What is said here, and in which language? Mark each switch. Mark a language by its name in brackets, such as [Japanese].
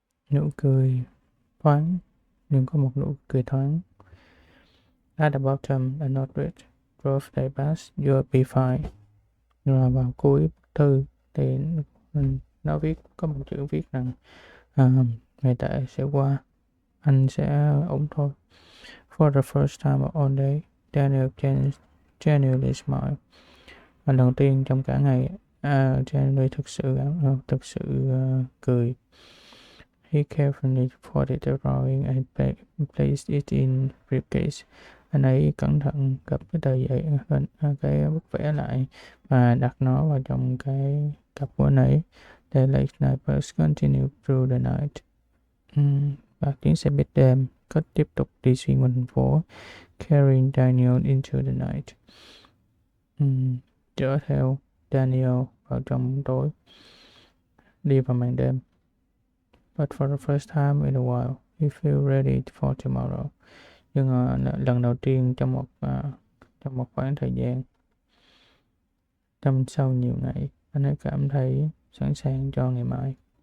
[Vietnamese] Nụ cười thoáng, nhưng có một nụ cười thoáng. [English] At the bottom, a note read, "Drove day past, you'll be fine." [Vietnamese] Rồi vào cuối bức thư thì nó có một chữ viết rằng ngày tệ sẽ qua, anh sẽ ổn thôi. [English] For the first time all day, Daniel genuinely smiled. [Vietnamese] Lần đầu tiên trong cả ngày, Daniel thực sự cười. [English] He carefully folded the drawing and placed it in briefcase. [Vietnamese] Anh ấy cẩn thận gấp cái tờ giấy, cái bức vẽ lại và đặt nó vào trong cái cặp của anh ấy. [English] The late night bus continued through the night. [Vietnamese] Và chuyến xe buýt đêm có tiếp tục đi xuyên qua thành phố, [English] carrying Daniel into the night. [Vietnamese] Chở theo Daniel vào trong bóng tối, đi vào màn đêm. [English] But for the first time in a while, we feel ready for tomorrow. [Vietnamese] Nhưng lần đầu tiên trong một khoảng thời gian, sau nhiều ngày, anh ấy cảm thấy sẵn sàng cho ngày mai.